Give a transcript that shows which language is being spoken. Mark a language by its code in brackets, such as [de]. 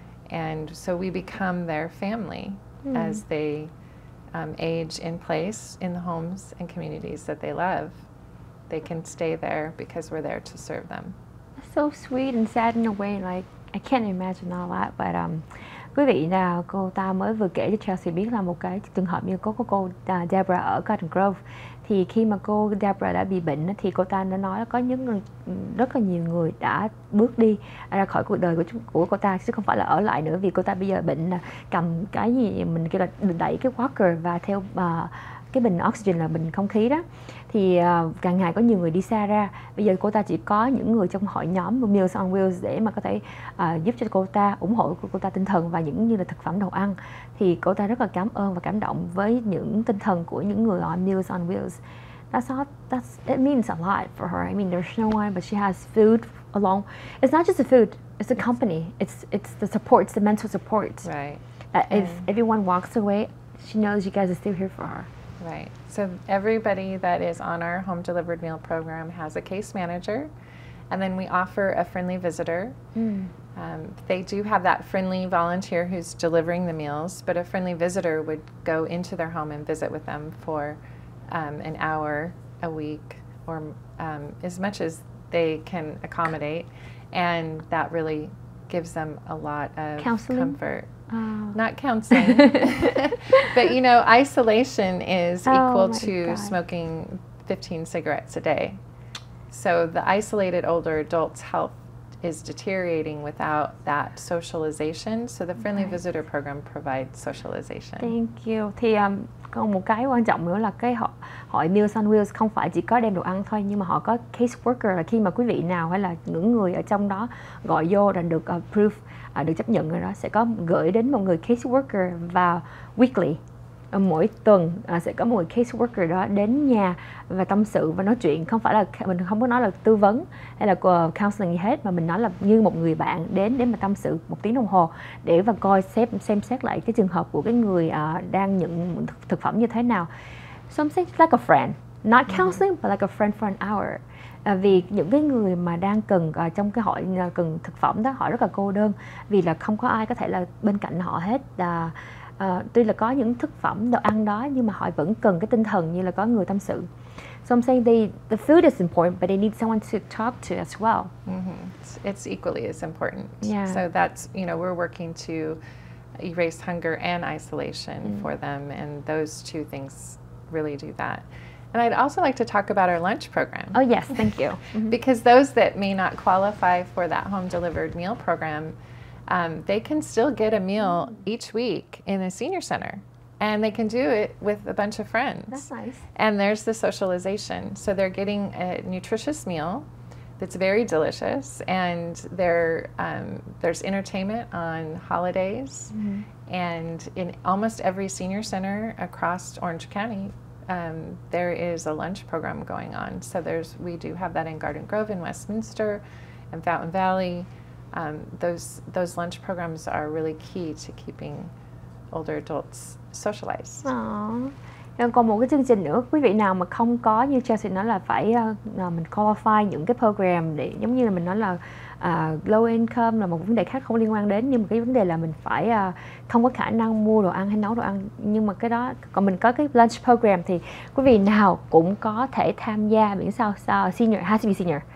[en] And so we become their family as they age in place in the homes and communities that they love. They can stay there because we're there to serve them. It's so sweet and sad in a way. Like, I can't imagine all that, but [vi] Quý vị nào, cô ta mới vừa kể cho Chelsea biết là một cái trường hợp như có cô Deborah ở Garden Grove. Thì khi mà cô Deborah đã bị bệnh thì cô ta đã nói là có rất là nhiều người đã bước đi ra khỏi cuộc đời của cô ta, chứ không phải là ở lại nữa, vì cô ta bây giờ bệnh là cầm cái gì mình kêu là đẩy cái walker và theo cái bình oxygen là bình không khí đó. Thì càng ngày có nhiều người đi xa ra. Bây giờ cô ta chỉ có những người trong hội nhóm Meals on Wheels để mà có thể giúp cho cô ta, ủng hộ cô ta tinh thần và những như là thực phẩm, đồ ăn. Thì cô ta rất là cảm ơn và cảm động với những tinh thần của những người on Meals on Wheels. [en] It means a lot for her. I mean, there's no one, but she has food along. It's not just the food; it's the company. It's the support. It's the mental support. Right. If everyone walks away, she knows you guys are still here for her. Right. So everybody that is on our home delivered meal program has a case manager, and then we offer a friendly visitor. They do have that friendly volunteer who's delivering the meals, but a friendly visitor would go into their home and visit with them for an hour a week, or as much as they can accommodate, and that really gives them a lot of comfort. Not counseling, but you know, isolation is equal to smoking 15 cigarettes a day. So the isolated older adult's health is deteriorating without that socialization. So the friendly visitor program provides socialization. Thank you. [vi] Thì còn một cái quan trọng nữa là cái hội Meals on Wheels không phải chỉ có đem đồ ăn thôi, nhưng mà họ có case worker, là khi mà quý vị nào hay là những người ở trong đó gọi vô là được approved, được chấp nhận rồi đó, sẽ có gửi đến một người case worker vào weekly. Mỗi tuần sẽ có một người case worker đó đến nhà và tâm sự và nói chuyện. Không phải là mình không có nói là tư vấn hay là counseling gì hết, mà mình nói là như một người bạn đến để mà tâm sự 1 tiếng đồng hồ để và coi xem xét lại cái trường hợp của cái người đang nhận thực phẩm như thế nào. [en] Something like a friend, not counseling but like a friend for an hour. [vi] Vì những cái người mà đang cần trong cái hội cần thực phẩm đó, họ rất là cô đơn vì là không có ai có thể là bên cạnh họ hết. Tuy là có những thực phẩm, đồ ăn đó, nhưng mà họ vẫn cần cái tinh thần như là có người tâm sự. [en] So I'm saying the food is important, but they need someone to talk to as well. It's equally as important. Yeah. So that's, you know, we're working to erase hunger and isolation for them, and those two things really do that. And I'd also like to talk about our lunch program. Oh yes, thank you. Because those that may not qualify for that home delivered meal program, they can still get a meal each week in a senior center, and they can do it with a bunch of friends. That's nice. And there's the socialization. So they're getting a nutritious meal that's very delicious, and there's entertainment on holidays. And in almost every senior center across Orange County, there is a lunch program going on. So we do have that in Garden Grove and Westminster and Fountain Valley. Those lunch programs are really key to keeping older adults socialized. [vi] Còn một cái chương trình nữa, quý vị nào mà không có, như Chelsea nói là phải mình qualify những cái program để giống như là mình nói là low income là một vấn đề khác không liên quan đến, nhưng mà cái vấn đề là mình phải không có khả năng mua đồ ăn hay nấu đồ ăn. Nhưng mà cái đó, còn mình có cái lunch program thì quý vị nào cũng có thể tham gia, miễn sao senior, [en] has to be senior.